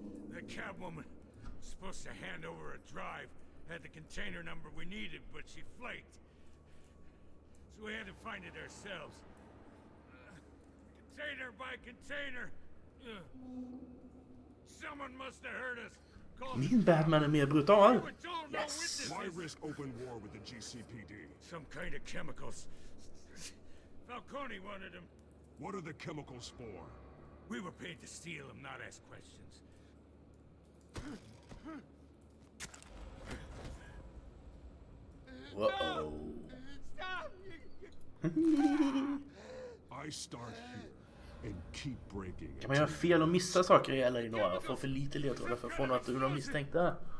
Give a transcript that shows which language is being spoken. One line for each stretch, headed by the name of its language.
English: The Catwoman supposed to hand over a drive. Had the container number we needed, but she flaked. So we had to find it ourselves. Container by container. Someone must have heard us.
Swedish: Min Batman är mer brutal.
English: Yes. Why risk open war with the GCPD? Some kind of chemicals. Falcone wanted them. What are the chemicals for? We were paid to steal them, not ask questions. Uh-oh. I start here and keep breaking.
Swedish: Kan man göra fel och missa saker i LA Noir? Få för lite ledtrådar för att få något ur de misstänkta?